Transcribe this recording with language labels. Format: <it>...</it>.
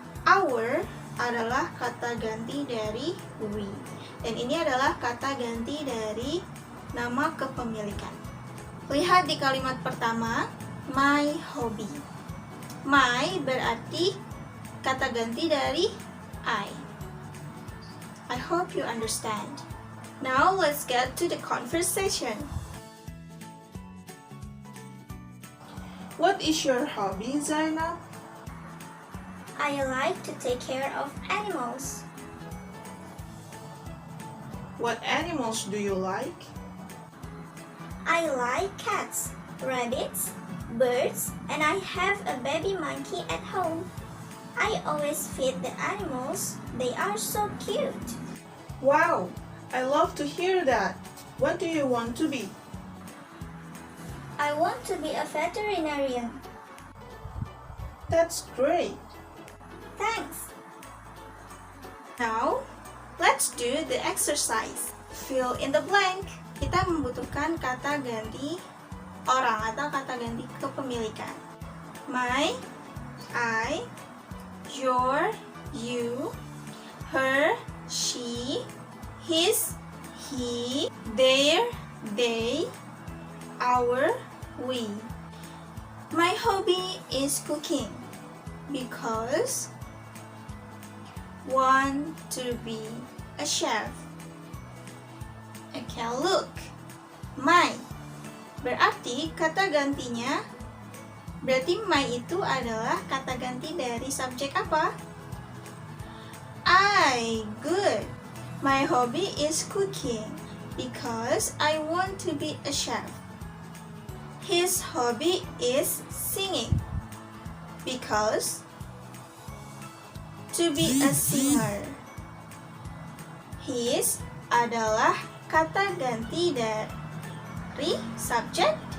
<id>Our adalah kata ganti dari we. Dan ini adalah kata ganti dari nama kepemilikan. Lihat di kalimat pertama,</id> <en>my hobby.</en> <id>My berarti kata ganti dari I.</id> <en>I hope you understand. Now let's get to the conversation. What is your hobby, Zainab? I like to take care of animals. What animals do you like? I like cats, rabbits, birds, and I have a baby monkey at home. I always feed the animals. They are so cute. Wow, I love to hear that. What do you want to be? I want to be a veterinarian. That's great. Thanks. Now, let's do the exercise. Fill in the blank.</en> <id>Kita membutuhkan kata ganti orang atau kata ganti kepemilikan.</id> <en>My, I, your, you, her, she, his, he, their, they, our, we. My hobby is cooking because want to be a chef. Okay, look.</en> <id>My berarti kata gantinya, berarti my itu adalah kata ganti dari subjek apa?</id> <en>I. Good. My hobby is cooking because I want to be a chef. His hobby is singing because to be a singer.</en> <id>His adalah kata ganti dari subjek.</id>